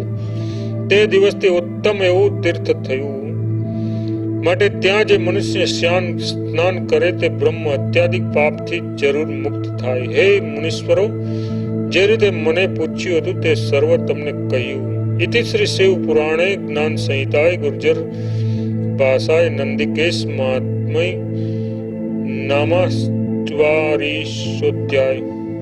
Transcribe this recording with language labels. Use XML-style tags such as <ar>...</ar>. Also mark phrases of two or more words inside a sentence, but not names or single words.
<gu>તે દિવસથી ઉત્તમ એવું તીર્થ થયું. માટે ત્યાં જે મનુષ્ય સ્નાન કરે તે બ્રહ્મ હત્યાદિક પાપથી જરૂર મુક્ત થાય. હે મુનીશ્વરો, જે રીતે મને પૂછ્યું હતું તે સર્વ તમને કહ્યું.</gu> <sa>इति श्री शिव पुराणे ज्ञान संहिताय गुर्जर भाषाय नंदिकेश महात्म्य नामाष्टवारिशोध्याय।</sa>